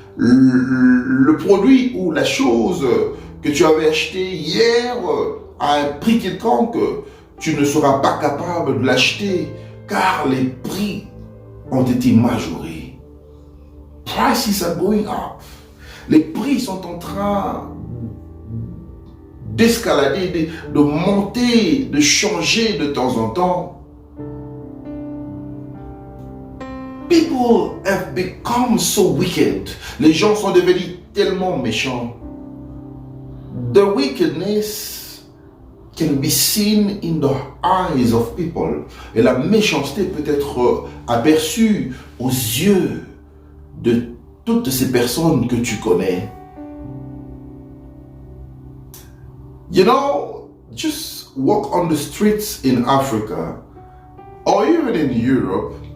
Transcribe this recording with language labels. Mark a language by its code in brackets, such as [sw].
[fr] Le produit ou la chose que tu avais acheté hier à un prix quelconque, tu ne seras pas capable de l'acheter car les prix ont été majorés. [en] Prices are going up. [fr] Les prix sont en train d'escalader, de monter, de changer de temps en temps. [en] People have become so wicked. [fr] Les gens sont devenus tellement méchants. [en] The wickedness can be seen in the eyes of people. [fr] Et la méchanceté peut être aperçue aux yeux de toutes ces personnes que tu connais. [en] You know, just walk on the streets in Africa or even in Europe.